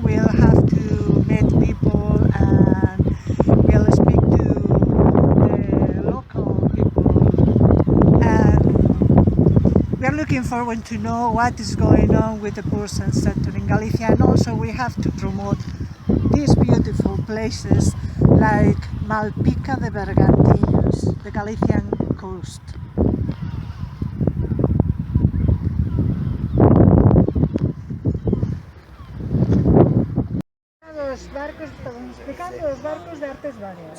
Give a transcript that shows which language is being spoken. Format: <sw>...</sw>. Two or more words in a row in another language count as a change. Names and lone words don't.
<en>We'll have to meet people and we'll speak to the local people. And we're looking forward to know what is going on with the tourism sector in Galicia. And also we have to promote these beautiful places like Malpica de Bergantiños, the Galician coast.</en> <gl>Estamos explicando os barcos de artes varias.</gl>